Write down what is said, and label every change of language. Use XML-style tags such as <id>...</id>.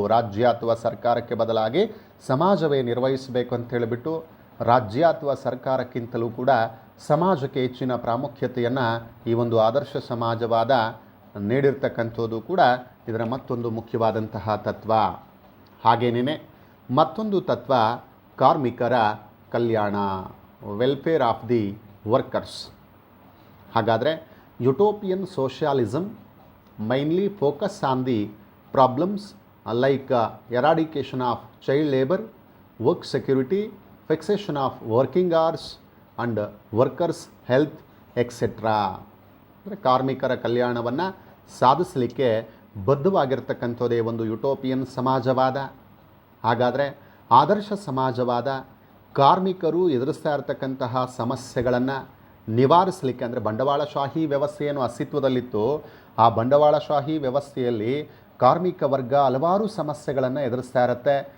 <kn>ರಾಜ್ಯ ಅಥವಾ ಸರ್ಕಾರಕ್ಕೆ ಬದಲಾಗಿ ಸಮಾಜವೇ ನಿರ್ವಹಿಸಬೇಕು ಅಂತ ಹೇಳಿಬಿಟ್ಟು ರಾಜ್ಯ ಅಥವಾ ಸರ್ಕಾರಕ್ಕಿಂತಲೂ ಕೂಡ ಸಮಾಜಕ್ಕೆ ಹೆಚ್ಚಿನ ಪ್ರಾಮುಖ್ಯತೆಯನ್ನು ಈ ಒಂದು ಆದರ್ಶ ಸಮಾಜವಾದ ನೀಡಿರ್ತಕ್ಕಂಥದ್ದು ಕೂಡ ಇದರ ಮತ್ತೊಂದು ಮುಖ್ಯವಾದಂತಹ ತತ್ವ. ಹಾಗೇನೇ ಮತ್ತೊಂದು ತತ್ವ ಕಾರ್ಮಿಕರ ಕಲ್ಯಾಣ,</kn> <en>Welfare of the workers.</en> <kn>ಹಾಗಾದರೆ</kn> <en>Utopian socialism mainly focus on the problems like eradication of child labor, work security, fixation of working hours and workers health etc.</en> <kn>ಅಂದರೆ ಕಾರ್ಮಿಕರ ಕಲ್ಯಾಣವನ್ನು ಸಾಧಿಸಲಿಕ್ಕೆ ಬದ್ಧವಾಗಿರ್ತಕ್ಕಂಥದ್ದೇ ಒಂದು ಯುಟೋಪಿಯನ್ ಸಮಾಜವಾದ. ಹಾಗಾದರೆ ಆದರ್ಶ ಸಮಾಜವಾದ ಕಾರ್ಮಿಕರು ಎದುರಿಸ್ತಾ ಇರತಕ್ಕಂತಹ ಸಮಸ್ಯೆಗಳನ್ನು ನಿವಾರಿಸಲಿಕ್ಕೆ, ಅಂದರೆ ಬಂಡವಾಳಶಾಹಿ ವ್ಯವಸ್ಥೆಯನ್ನು ಅಸ್ತಿತ್ವದಲ್ಲಿತ್ತು, ಆ ಬಂಡವಾಳಶಾಹಿ ವ್ಯವಸ್ಥೆಯಲ್ಲಿ ಕಾರ್ಮಿಕ ವರ್ಗ ಹಲವಾರು ಸಮಸ್ಯೆಗಳನ್ನು ಎದುರಿಸ್ತಾ ಇರುತ್ತೆ.</kn>